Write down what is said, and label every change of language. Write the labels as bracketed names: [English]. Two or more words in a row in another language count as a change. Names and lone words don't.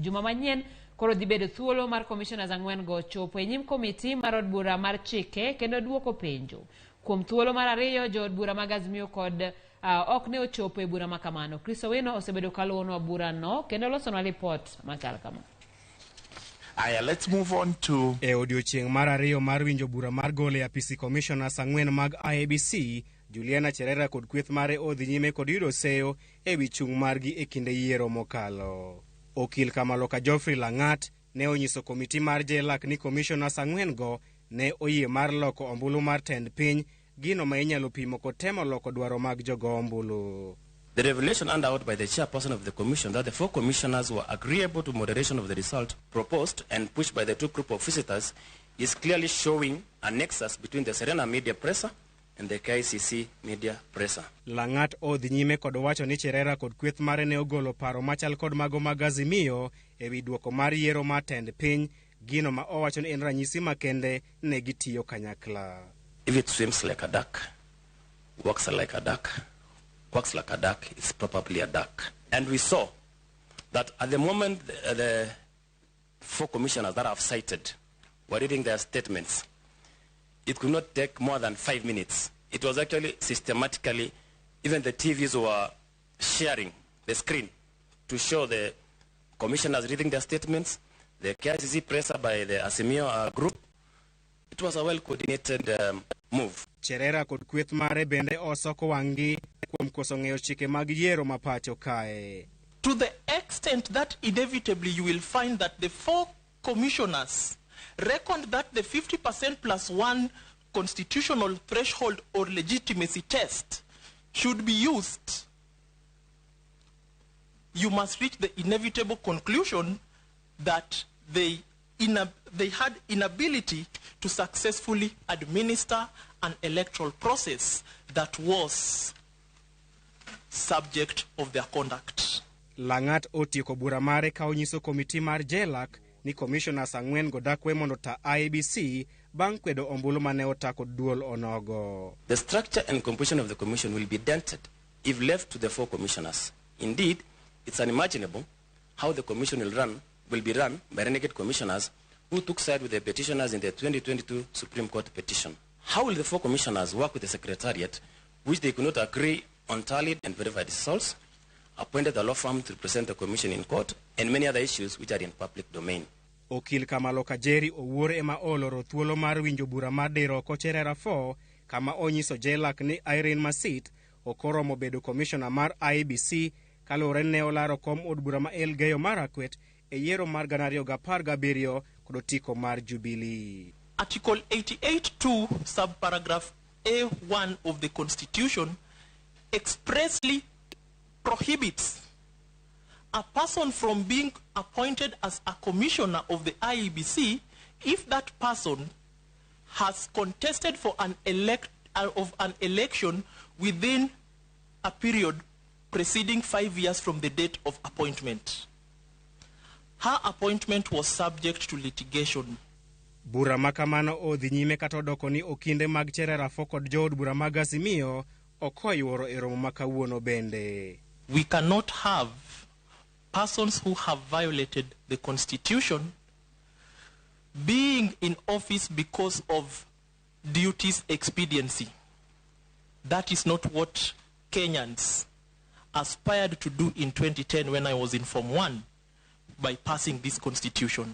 [Luo (Kenya and Tanzania)] Juma manyien koro dhi bedo thuolo mar commissioners ang'wen go chopo e nyim komiti mar od bura mar chike kendo duoko penjo. Kuom thuolo mar ariyo jo od bura mag Azimio kod ok ne ochopo e bura makamano. Kristo Wino osebedo kaluonwa bura no kendo losonwa report machal kama. [English] Let's move on to [Luo (Kenya and Tanzania)] odiochieng' mar ariyo mar winjo bura mar golo e apisi commissioners ang'wen mag IEBC, Cherera kod kweth mare odhi nyime kod yudo seyo e wi chung' margi e kinde yiero mokalo. Okil Kamaloka Geoffrey Lang'at ne onyiso komiti mar JLAC ni commissioners ang'wen go ne oyie mar loko ombulu mar tend piny, gino ma inyalo pimo kod temo loko dwaro mag jogo ombulu. [English] The revelation handed out by the chairperson of the commission that the 4 commissioners were agreeable to moderation of the result proposed and pushed by the 2 group of visitors is clearly showing a nexus between the Cherera media presser and the KICC media presser. [Luo (Kenya and Tanzania)] Lang'at odhi nyime kod wacho ni Cherera kod kweth mare ne ogolo paro machal kod mago mag Azimio e wi duoko mar yiero mar tend piny, gino ma owacho ni en ranyisi makende ne gitiyo kanyakla. [English] If it swims like a duck, walks like a duck, quacks like a duck, is probably a duck. And we saw that at the moment the 4 commissioners that I've cited were reading their statements, it could not take more than 5 minutes. It was actually systematically, even the TVs were sharing the screen to show the commissioners reading their statements, the KICC presser by the Azimio group. It was a well-coordinated move. [Luo (Kenya and Tanzania)] Cherera kod kweth mare bende osoko wangi kuom koso ng'eyo chike mag yiero ma pacho kae. [English] To the extent that inevitably you will find that the 4 commissioners reckoned that the 50% plus 1 constitutional threshold or legitimacy test should be used, you must reach the inevitable conclusion that they had inability to successfully administer an electoral process that was subject of their conduct. [Luo (Kenya and Tanzania)] Lang'at otieko bura mare ka onyiso komiti mar JLAC ni commissioners ang'wen go dakwe mondo ta IEBC bang' kwedo ombulu mane otako duol onogo. [English] The structure and composition of the commission will be dented if left to the 4 commissioners. Indeed, it's unimaginable how the commission will be run by renegade commissioners who took side with the petitioners in the 2022 Supreme Court petition. How will the 4 commissioners work with the Secretariat, which they could not agree on tallied and verified results, appointed a law firm to represent the commission in court, and many other issues which are in public domain? [Luo (Kenya and Tanzania)] Okil Kamaloka Jerry owuor ema oloro thuolo mar winjo bura mar diro ko Cherera 4 kama onyiso JLAC ni Irene Masit okoromo bedo commissioner mar IEBC kalore ne olaro kom od bura ma Elgeyo Marakwet e yiero mar 2017 kod otiko mar Jubilee. [English] Article 88(2) subparagraph A1 of the Constitution expressly prohibits a person from being appointed as a commissioner of the IEBC if that person has contested for an election within a period preceding 5 years from the date of appointment. Her appointment was subject to litigation. [Luo (Kenya and Tanzania)] Bura makamano odhi nyime kata odoko ni okinde mag Cherera 4 kod jood bura mag Azimio okoyuoro e romo makawuono bende. [English] We cannot have persons who have violated the Constitution being in office because of duties expediency. That is not what Kenyans aspired to do in 2010 when I was in Form 1 by passing this Constitution.